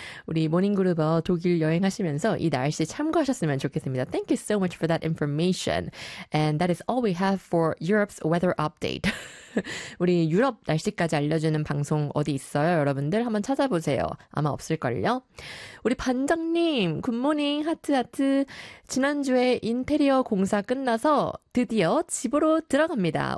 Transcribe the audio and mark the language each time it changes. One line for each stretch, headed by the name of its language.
Korean: 우리 모닝 그룹어 독일 여행하시면서 이 날씨 참고하셨으면 좋겠습니다.
English: Thank you so much for that information. And that is all we have for Europe's weather update.
Korean: 우리 유럽 날씨까지 알려주는 방송 어디 있어요? 여러분들 한번 찾아보세요. 아마 없을걸요. 우리 반장님, 굿모닝, 하트하트. 지난주에 인테리어 공사 끝나서 드디어 집으로 들어갑니다.